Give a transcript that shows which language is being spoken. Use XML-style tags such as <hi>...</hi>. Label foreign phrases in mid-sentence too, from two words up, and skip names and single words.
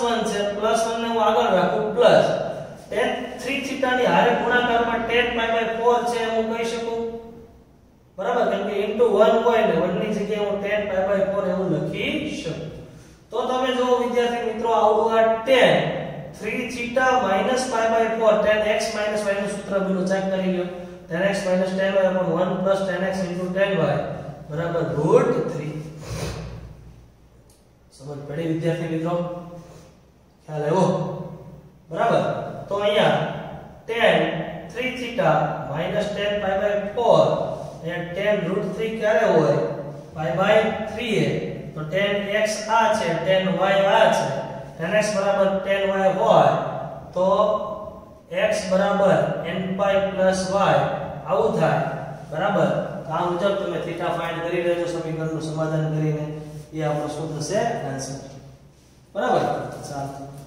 <gu>1 છે +1 ને હું આગળ રાખું પ્લસ tan 3θ ની હારે ગુણાકારમાં tan π/4 છે હું કહી શકું બરાબર કેમ કે * 1 હોય ને 1 ની જગ્યાએ હું tan π/4 એવું લખી શકું તો તમે જો વિદ્યાર્થી મિત્રો આવું આ tan 3θ - π/4 tan x - y નું સૂત્ર બીનું ચેક કરી લ્યો tan x - tan y / 1 + tan x * tan y બરાબર √3 સમજ પડી વિદ્યાર્થી મિત્રો ખ્યાલ આવ્યો બરાબર તો અહીંયા tan 3θ - tan π/4 એ tan √3 ક્યારે હોય π/3 તો tan x આ છે tan y આ છે tan x બરાબર tan y હોય તો x બરાબર n π + y આવું થાય બરાબર તો આ મુજબ તમે</gu> <en>theta find</en> <gu>કરી લેજો સમીકરણનું સમાધાન કરીને એ આપણો શું થશે આન્સર બરાબર ચાલો</gu>